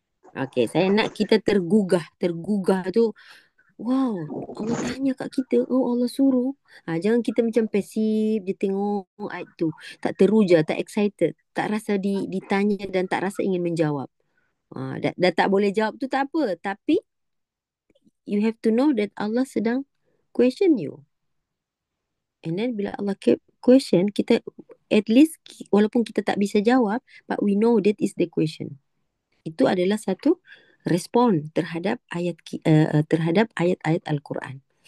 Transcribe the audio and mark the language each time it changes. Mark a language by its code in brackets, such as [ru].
[ms] Okey, saya nak kita tergugah. Tergugah tu, wow, Allah tanya kat kita. Oh, Allah suruh. Jangan kita macam pasif je tengok ayat tu. Tak teruja, tak excited. Tak rasa ditanya dan tak rasa ingin menjawab. Dah tak boleh jawab tu tak apa. [en] Tapi you have to know that Allah sedang question you. And then bila Allah question, kita at least [ms] walaupun kita tak bisa jawab, [en] but we know that is the question. [ms] Itu adalah satu respon terhadap terhadap ayat-ayat Al-Quran.